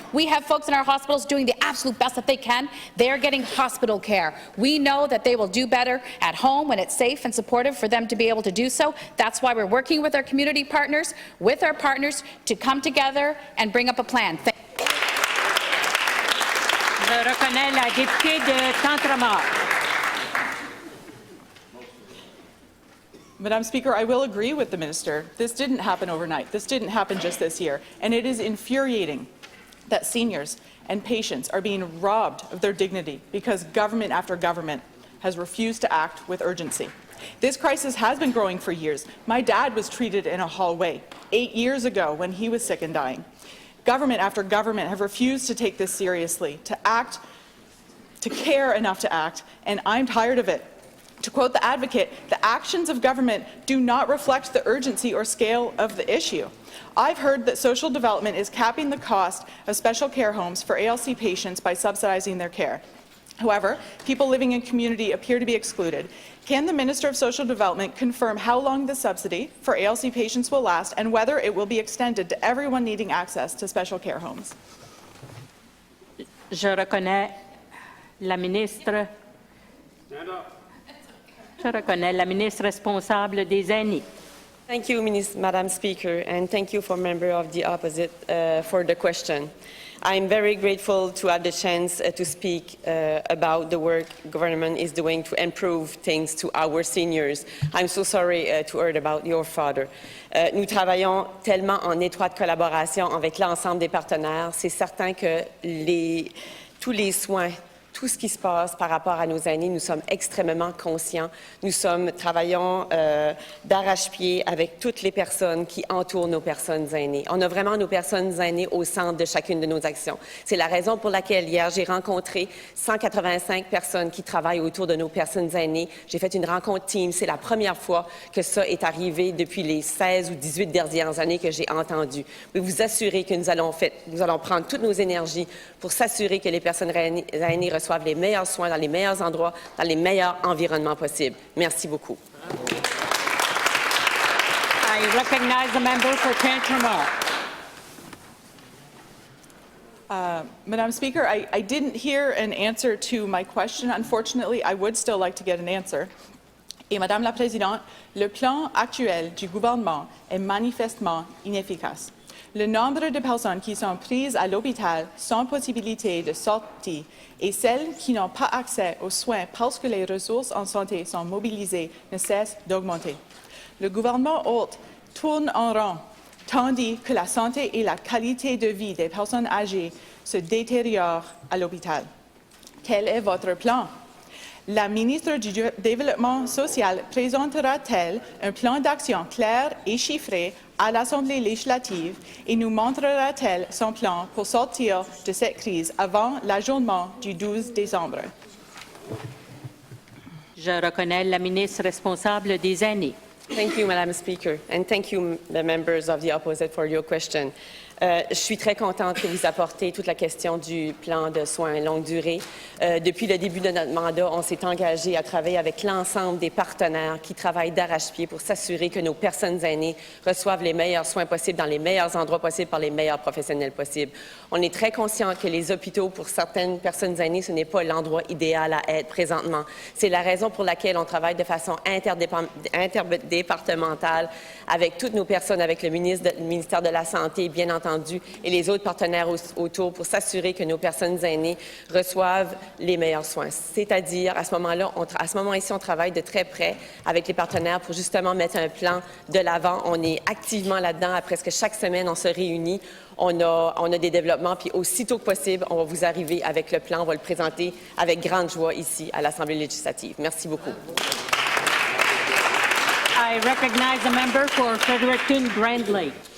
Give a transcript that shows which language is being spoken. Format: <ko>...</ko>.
<en>We have folks in our hospitals doing the absolute best that they can. They are getting hospital care. We know that they will do better at home when it's safe and supportive for them to be able to do so. That's why we're working with our community partners, with our partners, to come together and bring up a plan.</en> <fr>Je reconnais la députée de Tantramar.</fr> <en>Madam Speaker, I will agree with the Minister. This didn't happen overnight. This didn't happen just this year. And it is infuriating that seniors and patients are being robbed of their dignity because government after government has refused to act with urgency. This crisis has been growing for years. My dad was treated in a hallway 8 years ago when he was sick and dying. Government after government have refused to take this seriously, to act, to care enough to act, and I'm tired of it. To quote the Advocate, the actions of government do not reflect the urgency or scale of the issue. I've heard that social development is capping the cost of special care homes for ALC patients by subsidizing their care. However, people living in community appear to be excluded. Can the Minister of Social Development confirm how long the subsidy for ALC patients will last and whether it will be extended to everyone needing access to special care homes?</en> <fr>Je reconnais la ministre. Je reconnais la ministre responsable des aînés.</fr> <en>Thank you, Madam Speaker, and thank you for member of the opposite for the question. I'm very grateful to have the chance to speak about the work government is doing to improve things to our seniors. I'm so sorry to hear about your father.</en> <fr>Nous travaillons tellement en étroite collaboration avec l'ensemble des partenaires. C'est certain que tous les soins, tout ce qui se passe par rapport à nos aînés, nous sommes extrêmement conscients. Nous travaillons d'arrache-pied avec toutes les personnes qui entourent nos personnes aînées. On a vraiment nos personnes aînées au centre de chacune de nos actions. C'est la raison pour laquelle hier, j'ai rencontré 185 personnes qui travaillent autour de nos personnes aînées. J'ai fait une rencontre team. C'est la première fois que ça est arrivé depuis les 16 ou 18 dernières années que j'ai entendu. Je peux vous assurer que nous allons prendre toutes nos énergies pour s'assurer que les personnes aînées reçoivent les meilleurs soins dans les meilleurs endroits, dans les meilleurs environnements possibles. Merci beaucoup.</fr> <en>I recognize the member for Tantramar. Madam Speaker, I didn't hear an answer to my question. Unfortunately, I would still like to get an answer.</en> <fr>Et Madame la Présidente, le plan actuel du gouvernement est manifestement inefficace. Le nombre de personnes qui sont prises à l'hôpital sans possibilité de sortie et celles qui n'ont pas accès aux soins parce que les ressources en santé sont mobilisées ne cessent d'augmenter. Le gouvernement hôte tourne en rond, tandis que la santé et la qualité de vie des personnes âgées se détériorent à l'hôpital. Quel est votre plan? La ministre du Développement social présentera-t-elle un plan d'action clair et chiffré à l'Assemblée législative et nous montrera-t-elle son plan pour sortir de cette crise avant l'adjournement du 12 décembre? Je reconnais la ministre responsable des aînés.</fr> <en>Thank you, Madam Speaker, and thank you, the members of the opposite, for your question.</en> <fr>Je suis très contente que vous apportez toute la question du plan de soins longue durée. Depuis le début de notre mandat, on s'est engagé à travailler avec l'ensemble des partenaires qui travaillent d'arrache-pied pour s'assurer que nos personnes aînées reçoivent les meilleurs soins possibles dans les meilleurs endroits possibles par les meilleurs professionnels possibles. On est très conscient que les hôpitaux, pour certaines personnes aînées, ce n'est pas l'endroit idéal à être présentement. C'est la raison pour laquelle on travaille de façon interdépartementale avec toutes nos personnes, avec le ministère de la Santé, bien entendu, et les autres partenaires autour pour s'assurer que nos personnes aînées reçoivent les meilleurs soins. C'est-à-dire, à ce moment-ci, on travaille de très près avec les partenaires pour justement mettre un plan de l'avant. On est activement là-dedans. À presque chaque semaine, on se réunit. On a des développements, puis aussitôt que possible, on va vous arriver avec le plan. On va le présenter avec grande joie ici à l'Assemblée législative. Merci beaucoup.</fr> <en>I recognize the member for Fredericton Grand Lake.</en>